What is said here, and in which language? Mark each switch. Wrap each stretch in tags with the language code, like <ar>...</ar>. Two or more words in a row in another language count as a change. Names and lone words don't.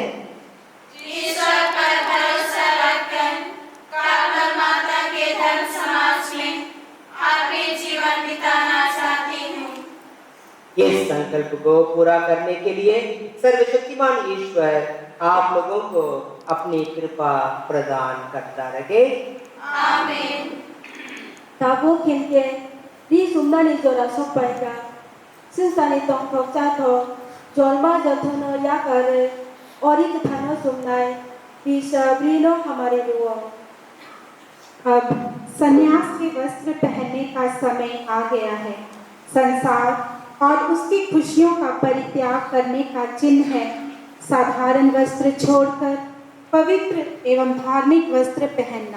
<hi>ईश्वर पर भरोसा रखकर कार्मेल माता के धर्म समाज में अपने जीवन बिताना चाहती हूँ। इस संकल्प को पूरा करने के लिए सर्वशक्तिमान ईश्वर आप लोगों को अपनी कृपा प्रदान करता रहे। आमीन।</hi> <trp>Tabu kinke di sumnani jora sopaika sinsani tong prokchato jolma jathono yakare orik thano sumnai bishabrino</trp> <hi>हमारे दुआ। अब सन्यास के वस्त्र पहनने का समय आ गया है। संसार और उसकी खुशियों का परित्याग करने का चिन्ह है साधारण वस्त्र छोड़कर पवित्र एवं धार्मिक वस्त्र पहनना।</hi>